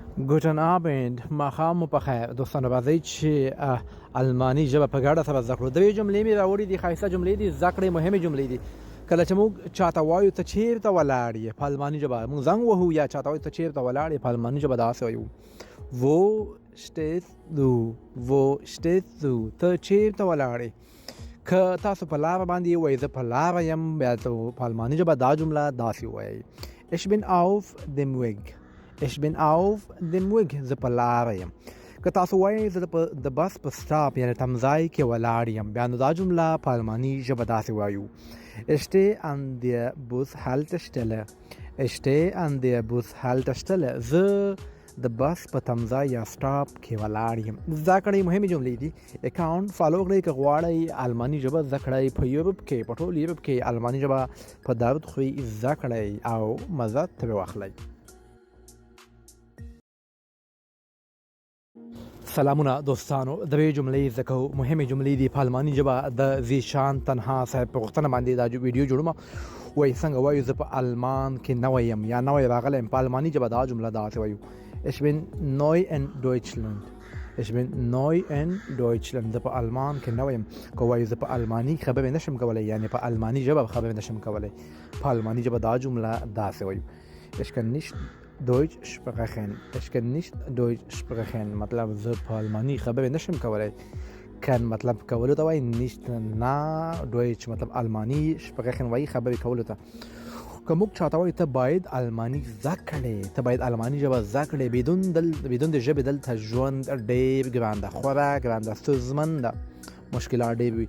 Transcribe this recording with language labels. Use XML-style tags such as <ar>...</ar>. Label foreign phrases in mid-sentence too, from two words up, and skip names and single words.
<de>Guten Abend</de> <ps>ماښام مو پخیر دوستانو راځئ چې الماني ژبه په ګډه سره زده کړو. دوې جملې مې راوړي دي، ښایسته جملې دي، زده کړې مهمې جملې دي. کله چې موږ چاته وایو ته چیرته ولاړ یې په الماني ژبه، موږ زنګ وهو یا چاته وایو ته چیرته ولاړ یې په الماني ژبه داسې وایو</ps> <de>wo stehst du wo stehst du</de> <ps>ته چیرته ولاړ یې. که تاسو په لاره باندې وایئ زه په لاره یم، بیا په الماني ژبه دا جمله داسې وایئ</ps> <de>Ich bin auf dem Weg Ich bin auf dem Weg</de> <ps>زه په لاره یم. که تاسو وایئ زه د بس په سټاپ یعنې تمځای کې ولاړ یم، بیا نو دا جمله په الماني ژبه داسې وایو</ps> <de>Ich stehe an der Bushaltestelle Ich stehe an der Bushaltestelle</de> <ps>زه د بس په تمځای یا سټاپ کې ولاړ یم. زده کړئ مهمې جملې دي. اکاونټ فالو کړئ که غواړئ الماني ژبه زده کړئ. په یورپ کې په ټول یورپ کې الماني ژبه په دارود خوی زده کړئ او مزه ترې واخلئ. سلامونه دوستانو، دوې جملې زده کوو، مهمې جملې دي په الماني ژبه. د زیشان تنها صاحب په غوښتنه باندې دا ویډیو جوړوم. وایي څنګه وایو زه په المان کې نوی یم یا نوی راغلی یم، په الماني ژبه دا جمله داسې وایو</ps> <de>Ich bin neu in Deutschland Ich bin neu in Deutschland</de> <ps>زه په المان کې نوی یم. که وایو زه په الماني خبرې نشم کولی یعنې په الماني ژبه خبرې نشم کولی، په الماني ژبه دا جمله داسې وایو</ps> <de>Ich kann nicht Deutsch sprechen Ich kann nicht Deutsch sprechen</de> <ps>مطلب زه په الماني خبرې نشم کولی. کن مطلب کولو ته وایي، nicht نه Deutsch مطلب الماني sprechen وایي خبرې کولو ته. که موږ چاته وایو ته باید الماني زده کړې، ته باید الماني ژبه زده کړې، بدون د ژبې دلته ژوند ډېر ګران ده، خورا ګران ده، ستونزمن ده، مشکلات ډېر وي.</ps>